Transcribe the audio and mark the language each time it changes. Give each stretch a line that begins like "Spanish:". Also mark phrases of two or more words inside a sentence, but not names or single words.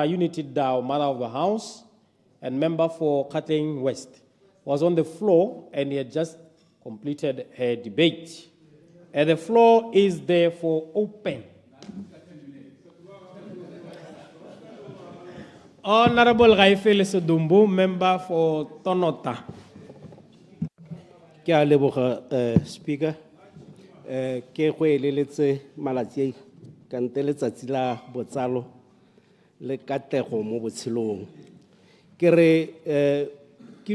English: Unity Dow, Mother of the House and member for Gauteng West, was on the floor and he had just completed her debate. And the floor is therefore open. Honorable 𝗕𝙘𝗫𝗏𝗪, member for Tonota.
Tswana: Ke a leboga Speaker. Ke go eleletse malatsi ka nte letsatsi la botsalo le katlego mo botshelong ke re ke